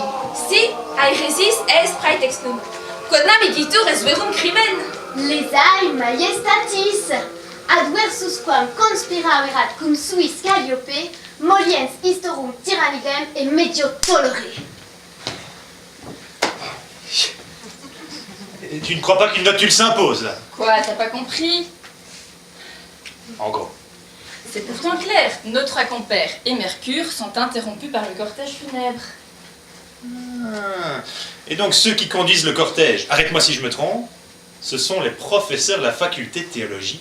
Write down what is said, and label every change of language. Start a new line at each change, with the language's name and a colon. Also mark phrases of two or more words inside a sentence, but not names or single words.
Latin: Si aeresis est praetextum. Quodnam igitur est verum crimen? Lesae majestatis, adversus quam conspiraverat cum suis Calliope, moliens historum tyrannidem et medio tolere.
French: Et tu ne crois pas qu'une notule s'impose, là? Quoi, t'as pas compris? En gros. C'est pourtant clair, nos trois compères et Mercure sont interrompus par le cortège funèbre. Ah. Et donc ceux qui conduisent le cortège, arrête-moi si je me trompe, ce sont les professeurs de la faculté de théologie.